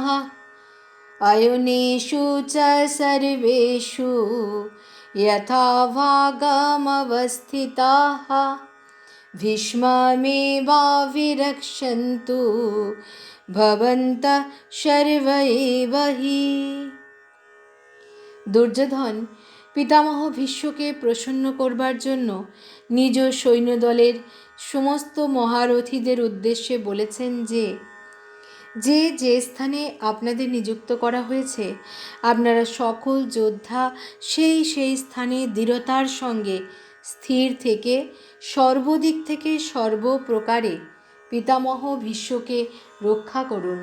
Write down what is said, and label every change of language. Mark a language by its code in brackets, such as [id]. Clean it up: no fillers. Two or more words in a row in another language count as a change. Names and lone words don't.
[sa] अयुनेषु च सर्वेषु यथा भागमवस्थिताः भीष्ममेवाविरक्षन्तु भवन्तः सर्व एव हि। [bn] দুর্যোধন পিতামহ ভীষ্মকে প্রসন্ন করবার জন্য নিজ সৈন্যদলের সমস্ত মহারথীদের উদ্দেশ্যে বলেছেন যে যে স্থানে আপনাদের নিযুক্ত করা হয়েছে আপনারা সকল যোদ্ধা সেই স্থানে দৃঢ়তার সঙ্গে স্থির থেকে সর্বদিক থেকে সর্বপ্রকারে পিতামহ ভীষ্মকে রক্ষা করুন।